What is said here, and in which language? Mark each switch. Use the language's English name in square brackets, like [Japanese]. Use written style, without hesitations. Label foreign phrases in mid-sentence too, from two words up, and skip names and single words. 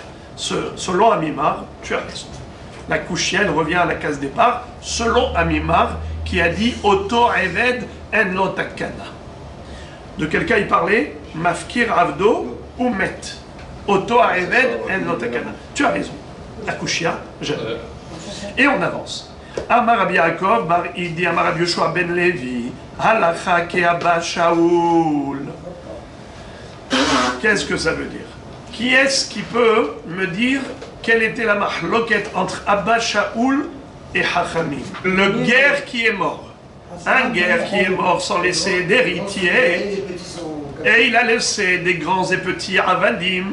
[French] Selon Amimar, tu as raison. La Kushia, elle revient à la case départ, selon Amimar, qui a dit [Hebrew] אותו עבד אין לו תקנה. [French] De quel cas il parlait? [Hebrew] מפקיר עבדו [French] ou Met. [Hebrew] אותו עבד אין לו תקנה. [French] Tu as raison. La Kushia, j'aime. Et on avance. [Hebrew] אמר רבי יעקב בר אידי אמר רבי יהושע בן לוי הלכה כאבא שאול. [French] Qu'est-ce que ça veut dire? Qui est-ce qui peut me dire quelle était la mahloket entre Abba Shaoul et Hachamim? Le guerre qui est mort. Un guerre qui est mort sans laisser d'héritier, et il a laissé des grands et petits avadim.